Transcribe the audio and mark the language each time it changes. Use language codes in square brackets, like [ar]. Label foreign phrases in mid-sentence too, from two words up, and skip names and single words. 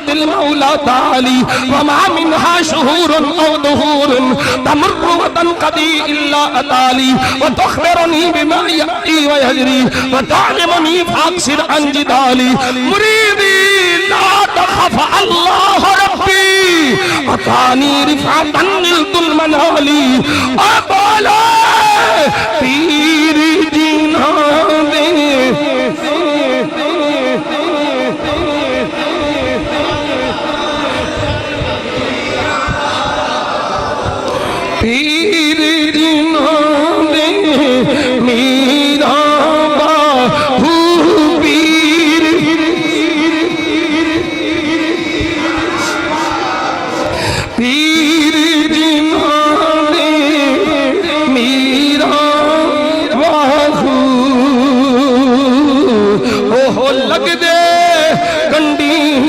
[ar] المولى تعالي وما منها شهور او دهور تمر وتنقضي الا اتالي وتخبرني بما يأتي ويجري وتعلمني فاقصر عن جدالي مريدي لا تخف الله ربي أعطاني رفعة نلت المنالي أقبل [pa] پیر جنہاں دے پیر جنہاں دے میرا باہو پیر پیر جنہاں دے میرا باہو اوہ لگ دے کنڈی